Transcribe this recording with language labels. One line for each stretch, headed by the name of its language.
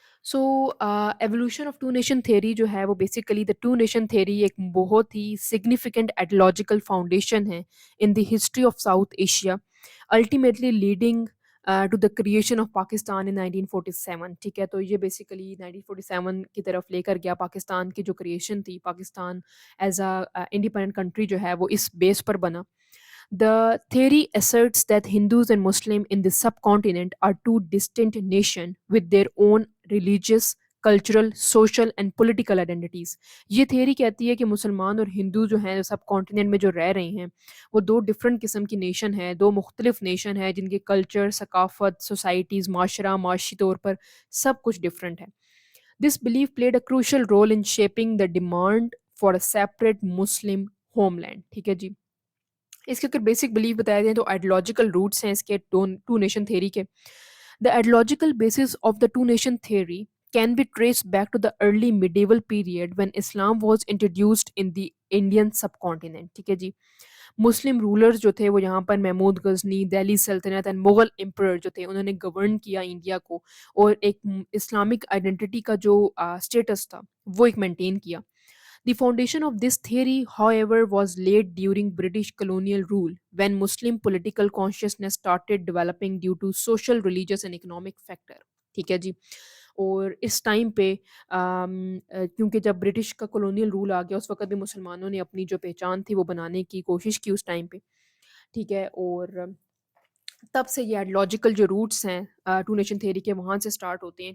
English: so evolution of two nation theory جو ہے وہ basically the two nation theory
Urdu: ایک بہت ہی
English: Significant ideological foundation ہے in the history of South Asia, ultimately leading to the creation of Pakistan in 1947.
Urdu: ٹھیک ہے, تو یہ بیسیکلی 1947 کی طرف لے کر گیا. پاکستان کی جو کریشن تھی,
English: Pakistan as a independent country
Urdu: جو ہے وہ اس بیس پر بنا.
English: The theory asserts that Hindus and Muslims in the subcontinent are two distinct nations with their own religious, cultural, social and political identities.
Urdu: یہ تھیوری کہتی ہے کہ مسلمان اور ہندو جو ہیں سب کانٹیننٹ میں جو رہ رہے ہیں وہ دو ڈفرینٹ قسم کی نیشن ہیں, دو مختلف نیشن ہیں جن کے کلچر, ثقافت, سوسائٹیز, معاشرہ, معاشی طور پر سب کچھ ڈفرینٹ ہے.
English: This belief played a crucial role in shaping the demand for a separate Muslim homeland.
Urdu: ٹھیک ہے جی, اس کے اگر بیسک بلیف بتایا جائیں تو آئیڈیولوجیکل روٹس ہیں اس کے ٹو نیشن تھیوری کے.
English: The ideological basis of the two nation theory can be traced back to the early medieval period when Islam was introduced in the Indian subcontinent.
Urdu: ٹھیک ہے جی, مسلم rulers جو تھے وہ یہاں پر محمود غزنی, دہلی سلطنت اینڈ مغل امپرر جو تھے انہوں نے گورن کیا انڈیا کو, اور ایک اسلامک آئیڈینٹی کا جو اسٹیٹس تھا وہ ایک مینٹین کیا.
English: The foundation of this theory, however, was laid during British colonial rule when Muslim political consciousness started developing due to social, religious and economic factor.
Urdu: ٹھیک ہے جی, اور اس ٹائم پہ کیونکہ جب برٹش کا کولونیل رول آ گیا اس وقت بھی مسلمانوں نے اپنی جو پہچان تھی وہ بنانے کی کوشش کی اس ٹائم پہ. ٹھیک ہے, اور تب سے یہ آئیڈیولوجیکل جو روٹس ہیں ٹو نیشن تھیوری کے وہاں سے اسٹارٹ ہوتے ہیں.